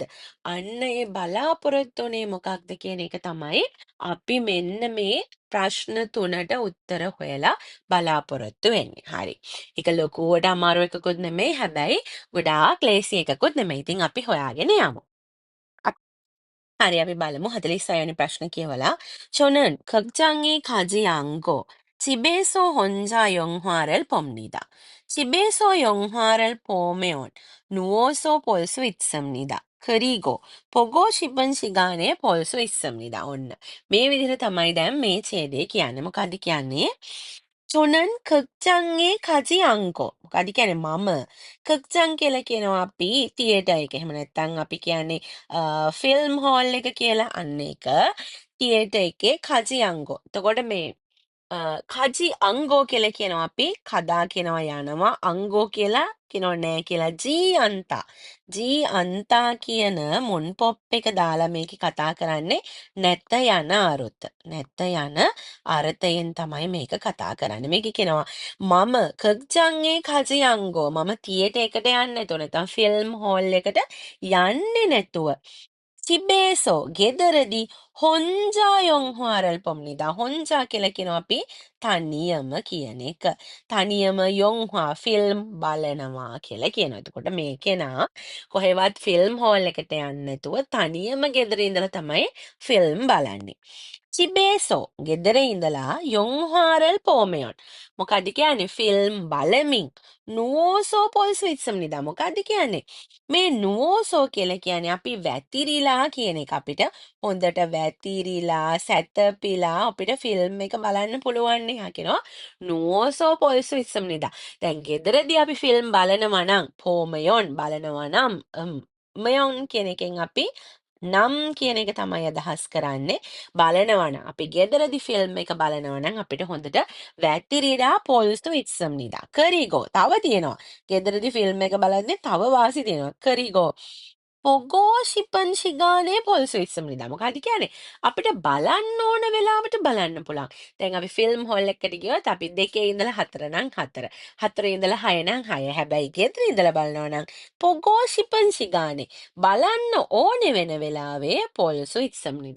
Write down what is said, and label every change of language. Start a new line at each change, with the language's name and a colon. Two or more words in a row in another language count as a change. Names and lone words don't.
Sinhala: අන්න ඒ බලාපොරොත්තු වෙන්නේ මොකක්ද කියන එක තමයි අපි මෙන්න මේ ප්‍රශ්න තුනට උත්තර හොයලා බලාපොරොත්තු වෙන්නේ. හරි. ඒක ලොකුවට අමාරු එකකුත් නෙමෙයි. හැබැයි ගොඩාක් ලේසි එකකුත් නෙමෙයි. ඉතින් අපි හොයාගෙන යමු. හරි අපි බලමු 46 වෙනි ප්‍රශ්න කියවලා.
Korean: 저는 극장에 가지 않고 집에서 혼자 영화를 봅니다. 집에서 영화를 보면 누워서 볼 수 있습니다. 그리고 보고 싶은 시간에 볼 수 있습니다.
Sinhala: ඔන්න. මේ විදිහට තමයි දැන් මේ ඡේදය කියන්නේ. මොකද්ද කියන්නේ?
Korean: 저는 극장에 가지 않고
Sinhala: මොකද කියන්නේ මම 극장 කියලා කියනවා අපි තියේටර් එක. එහෙම නැත්නම් අපි කියන්නේ ෆිල්ම් හෝල් එක කියලා අන්න එක තියේටර් එකේ
Korean: 가지 않고.
Sinhala: එතකොට මේ
Korean: 가지 않고
Sinhala: කියලා කියනවා අපි. කදා කියනවා යනවා. අංගෝ කියලා කියනවා නෑ කියලා.
Korean: 지 않다. 지 않다
Sinhala: කියන මුන් පොප් එක දාලා මේක කතා කරන්නේ නැත්ත යන අරුත. නැත්ත යන අර්ථයෙන් තමයි මේක කතා කරන්නේ. මේක කියනවා මම
Korean: 극장에 가지 않고
Sinhala: මම තියේටර් එකට යන්නේ නැතුව නැත්නම් ෆිල්ම් හෝල් එකට යන්නේ නැතුව 집에서 ගෙදරදී
Korean: 혼자 영화를 봅니다.
Sinhala: 혼자 කියලා කියනවා අපි තනියම කියන එක. තනියම 영화 ෆිල්ම් බලනවා කියලා කියනවා. එතකොට මේ කෙනා කොහෙවත් ෆිල්ම් හෝල් එකට යන්නේ නැතුව තනියම ගෙදර ඉඳලා තමයි ෆිල්ම් බලන්නේ. 집에서 ගෙදර ඉඳලා
Korean: 영화를 보면
Sinhala: මොකද කියන්නේ ෆිල්ම් බලමින්
Korean: 누워서 볼 수 있습니다.
Sinhala: මොකද කියන්නේ මේ nuoso කියලා කියන්නේ අපි වැතිරිලා කියන එක අපිට හොඳට වැතිරිලා සැතපීලා අපිට ෆිල්ම් එක බලන්න පුළුවන් නේ කියනවා
Korean: 누워서 볼 수 있습니다.
Sinhala: දැන් ගෙදරදී අපි ෆිල්ම් බලනවා නම් පෝමයොන් බලනවා නම් මයොන් කියන එකෙන් අපි නම් කියන එක තමයි අදහස් කරන්නේ බලනවා නම් අපි ගෙදරදී ෆිල්ම් එක බලනවා නම් අපිට හොඳට වැතිරිලා
Korean: 볼 수 있습니다.
Sinhala: 그리고 තව තියෙනවා ගෙදරදී ෆිල්ම් එක බලද්දී තව වාසි තියෙනවා.
Korean: 그리고 보고 싶은 시간에 볼 수 있습니다.
Sinhala: මොකක්ද කියන්නේ? අපිට බලන්න ඕන වෙලාවට බලන්න පුළුවන්. දැන් අපි ෆිල්ම් හෝල් එකකට ගියොත් අපි 2 ඉඳලා 4 නම් 4. 4 ඉඳලා 6 නම් 6. හැබැයි ගෙදර ඉඳලා බලනවා නම්
Korean: 보고 싶은 시간에
Sinhala: බලන්න ඕනේ වෙන වෙලාවේ
Korean: 볼 수 있습니다.